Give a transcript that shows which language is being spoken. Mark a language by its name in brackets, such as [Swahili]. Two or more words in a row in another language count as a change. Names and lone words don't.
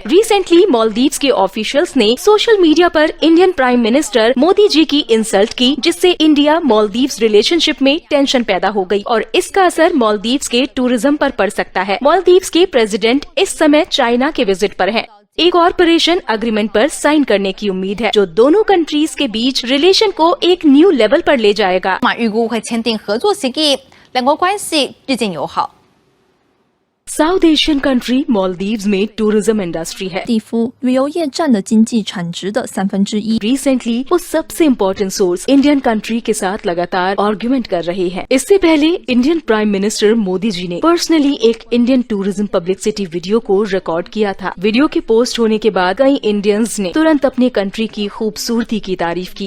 [Hindi] रिसेंटली मालदीव्स के ऑफिशियल्स ने [English] social media [Hindi] पर [English] Indian prime minister [Hindi] मोदी जी की इंसल्ट की, जिससे इंडिया मालदीव्स रिलेशनशिप में टेंशन पैदा हो गई और इसका असर मालदीव्स के टूरिज्म पर पड़ सकता है। मालदीव्स के प्रेसिडेंट इस समय चाइना के विजिट पर हैं। एक [English] corporation agreement [Hindi] पर साइन करने की उम्मीद है जो दोनों कंट्रीज के बीच रिलेशन को एक [English] new level [Hindi] पर ले जाएगा। [Chinese] 预估会签订合作协议，两国关系日渐友好。 [English] South Asian country [Hindi] मालदीव्स में [English] tourism industry [Hindi] है। [Chinese] 地夫旅游业占的经济产值的1/3。 [Hindi] रिसेंटली वो सबसे [English] important source Indian country [Hindi] के साथ लगातार आर्ग्यूमेंट कर रहे हैं। इससे पहले [English] Indian prime minister [Hindi] मोदी जी ने पर्सनली एक [English] Indian tourism publicity video [Hindi] को रिकॉर्ड किया था। वीडियो के पोस्ट होने के बाद कई इंडियंस ने तुरंत अपने कंट्री की खूबसूरती की तारीफ की।